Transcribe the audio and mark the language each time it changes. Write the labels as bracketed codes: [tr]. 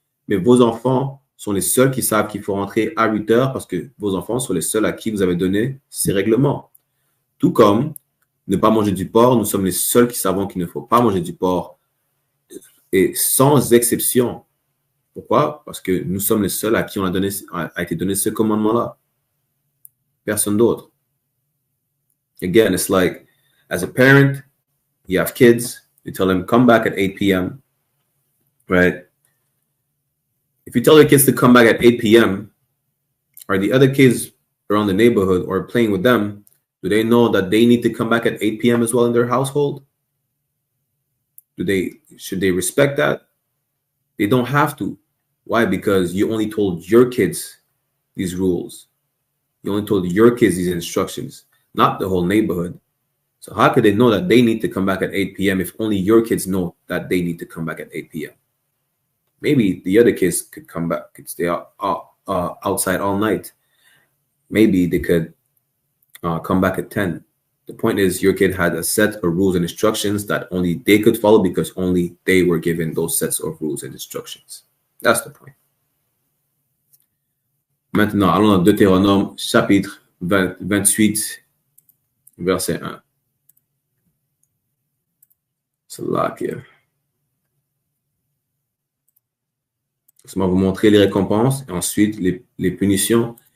[fr] Mais vos enfants sont les seuls qui savent qu'il faut rentrer à 8 heures parce que vos enfants sont les seuls à qui vous avez donné ces règlements. Tout comme ne pas manger du porc, nous sommes les seuls qui savons qu'il ne faut pas manger du porc et sans exception. Pourquoi? Parce que nous sommes les seuls à qui a été donné ce commandement-là. Personne d'autre. [en] Again, it's like, as a parent, you have kids, you tell them, come back at 8 p.m., right? If you tell the kids to come back at 8 p.m., are the other kids around the neighborhood or playing with them, do they know that they need to come back at 8 p.m. as well in their household? Should they respect that? They don't have to. Why? Because you only told your kids these rules. You only told your kids these instructions, not the whole neighborhood. So how could they know that they need to come back at 8 p.m. if only your kids know that they need to come back at 8 p.m.? Maybe the other kids could come back, could stay outside all night. Maybe they could come back at 10. The point is, your kid had a set of rules and instructions that only they could follow because only they were given those sets of rules and instructions. That's the point. [fr] Maintenant, allons dans Deutéronome, chapitre 28, verset 1. C'est là que... Laissez-moi vous montrer les récompenses et ensuite les punitions.